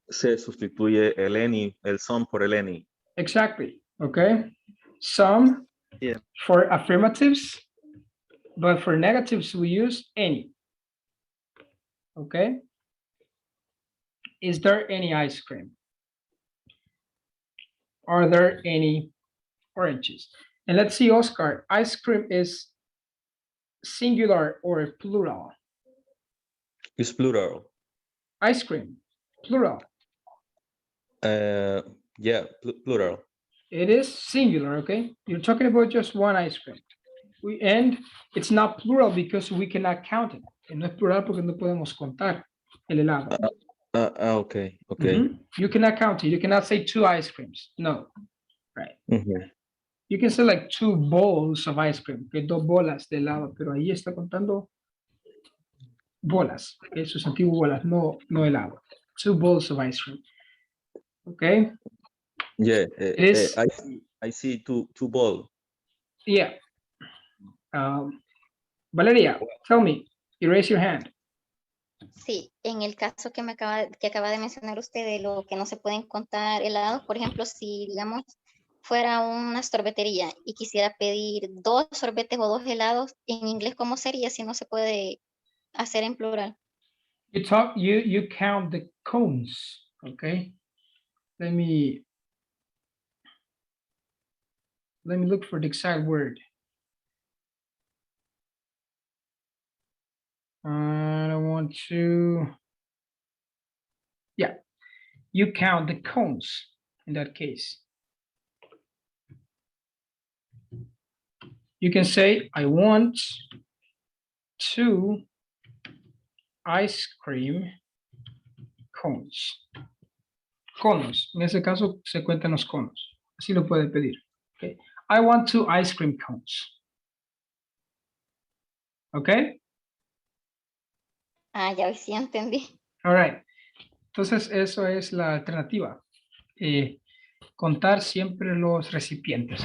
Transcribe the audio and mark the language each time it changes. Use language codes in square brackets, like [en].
[es] se sustituye el any, el some por el any. [en] Exactly. Okay. Some Yeah. for affirmatives, but for negatives we use any. Okay. Is there any ice cream? Are there any oranges? And let's see, Oscar, ice cream is singular or plural? It's plural. Ice cream, plural. Yeah, plural. It is singular, okay? You're talking about just one ice cream. And it's not plural because we cannot count it. [es] Y no es plural porque no podemos contar el helado. [en] Okay, okay. Mhm. You cannot count it. You cannot say 2 ice creams. No. Right. Mhm. You can say like 2 bowls of ice cream, [es] que 2 bolas de helado, pero ahí está contando bolas, [en] okay? [es] Sustantivo bolas, no helado. [en] 2 bowls of ice cream. [es] Okay. [en] Yeah, is- I see two ball. Yeah. Valeria, tell me. You raise your hand. [es] Sí, en el caso que acaba de mencionar usted de lo que no se pueden contar helados, por ejemplo, si digamos fuera una sorbetería y quisiera pedir 2 sorbetes o 2 helados, en inglés, ¿cómo sería si no se puede hacer en plural? [en] You count the cones, okay? Let me look for the exact word. I don't want to. Yeah, you count the cones in that case. You can say, I want 2 ice cream cones. [es] Conos, en ese caso se cuentan los conos. Así lo puede pedir. Okay. [en] I want 2 ice cream cones. Okay. [es] Ah, ya sí entendí. [en] All right. [es] Entonces, eso es la alternativa. Contar siempre los recipientes.